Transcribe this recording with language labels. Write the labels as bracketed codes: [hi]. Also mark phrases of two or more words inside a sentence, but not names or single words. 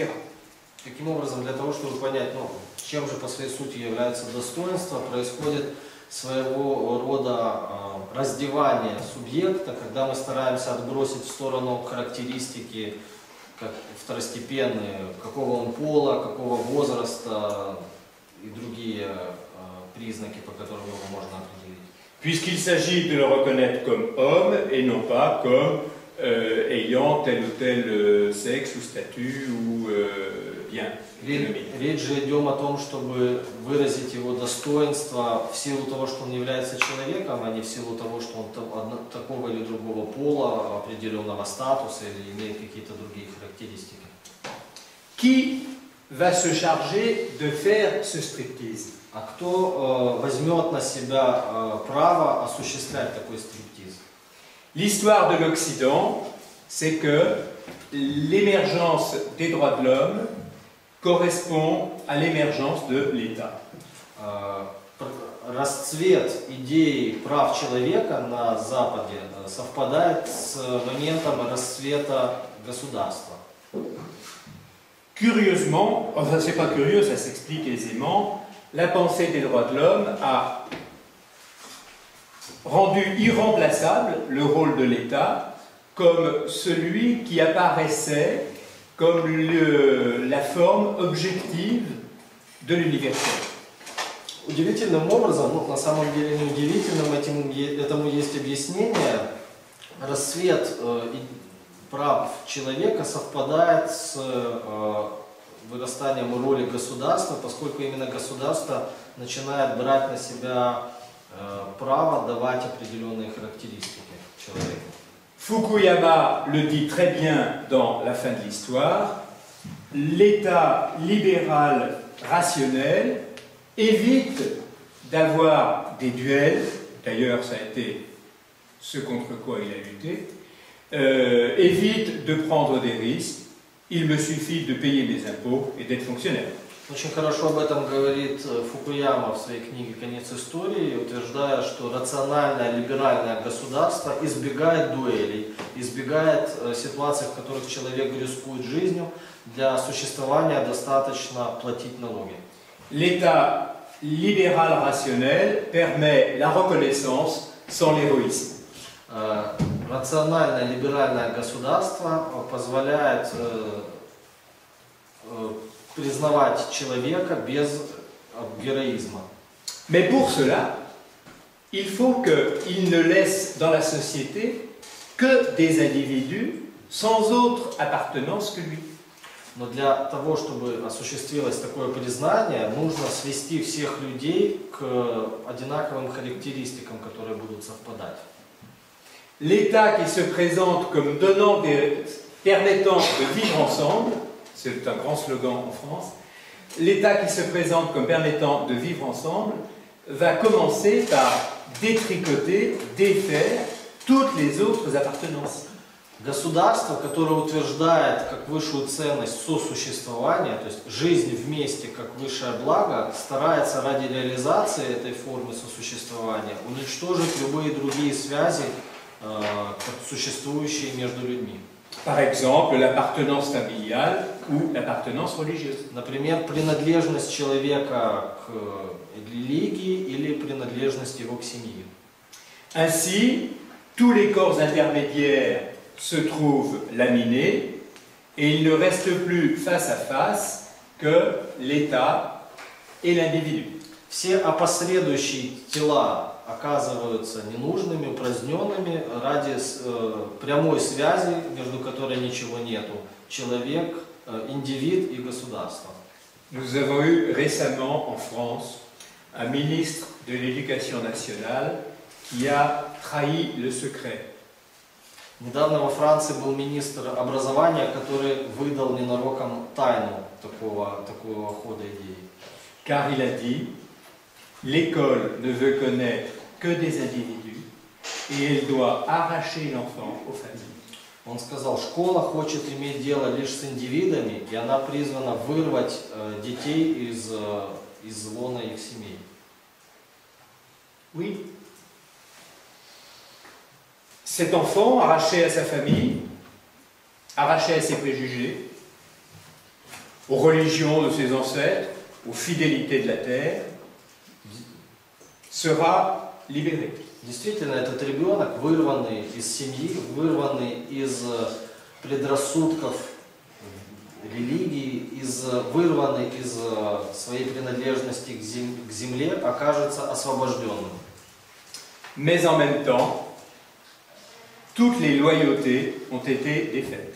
[ru] Таким образом, для того, чтобы понять, чем же по своей сути является достоинство, происходит своего рода раздевание субъекта, когда мы стараемся отбросить в сторону характеристики как второстепенные, какого он пола, какого возраста и другие признаки, по которым его можно определить. [fr] Puisqu'il s'agit de le reconnaître comme homme et non pas comme ayant tel ou tel sexe ou statut ou bien. [ru] Речь же идет о том, чтобы выразить его достоинство в силу того, что он является человеком, а не в силу того, что он такого или другого пола, определенного статуса или имеет какие-то другие характеристики. [fr] Qui va se charger de faire ce striptease? [ru] А кто возьмет на себя право осуществлять такой стриптиз? [fr] L'histoire de l'Occident, c'est que l'émergence des droits de l'homme correspond à l'émergence de l'État. [ru] Расцвет идеи прав человека на Западе совпадает с моментом расцвета государства. [fr] Curieusement, enfin c'est pas curieux, ça s'explique aisément, la pensée des droits de l'homme a rendu irremplaçable le rôle de l'État comme celui qui apparaissait comme la forme objective de l'universel. [ru] Удивительным образом, на самом деле не удивительным, этому есть объяснение, расцвет прав человека совпадает с вырастанием роли государства, поскольку именно государство начинает брать на себя право давать определенные характеристики человеку. [fr] Fukuyama le dit très bien dans La fin de l'histoire, l'État libéral rationnel évite d'avoir des duels, d'ailleurs ça a été ce contre quoi il a lutté, évite de prendre des risques, il me suffit de payer mes impôts et d'être fonctionnaire. [ru] Очень хорошо об этом говорит Фукуяма в своей книге «Конец истории», утверждая, что рациональное либеральное государство избегает дуэлей, избегает ситуаций, в которых человек рискует жизнью. Для существования достаточно платить налоги. [fr] L'État libéral rationnel permet la reconnaissance sans l'héroïsme. [ru] Рациональное либеральное государство позволяет признавать человека без героизма. [fr] Mais pour cela, il faut qu'il ne laisse dans la société que des individus sans autre appartenance que lui. [ru] Но для того, чтобы осуществилось такое признание, нужно свести всех людей к одинаковым характеристикам, которые будут совпадать. [fr] L'État qui se présente comme permettant de vivre ensemble, c'est un grand slogan en France, l'État qui se présente comme permettant de vivre ensemble va commencer par détricoter, défaire toutes les autres appartenances. [ru] Государство, которое утверждает как высшую ценность сосуществования, то есть жизнь вместе как высшее благо, старается ради реализации этой формы сосуществования уничтожить любые другие связи, существующие между людьми. [fr] Par exemple, l'appartenance familiale ou l'appartenance religieuse. [ru] Например, принадлежность человека к религии или принадлежность его к семье. [fr] Ainsi, tous les corps intermédiaires se trouvent laminés et il ne reste plus face à face que l'État et l'individu. [ru] все опосредующие тела оказываются ненужными, упраздненными ради прямой связи, между которой ничего нету. Человек, индивид и государство. [fr] Nous avons eu récemment en France un ministre de l'Éducation nationale qui a trahi le secret. [ru] Недавно во Франции был министр образования, который выдал ненароком тайну такого хода идей. [fr] Car il a dit, l'école ne veut connaître que des individus et elle doit arracher l'enfant aux familles. [ru] Он сказал, школа хочет иметь дело лишь с индивидами, и она призвана вырвать детей из лона их семей. [fr] Oui. Cet enfant, arraché à sa famille, arraché à ses préjugés, aux religions de ses ancêtres, aux fidélités de la terre, sera libéré. [ru] Действительно, этот ребенок, вырванный из семьи, вырванный из предрассудков религии, вырванный из своей принадлежности к земле, окажется освобожденным. [fr] Mais en même temps, toutes les loyautés ont été défaites.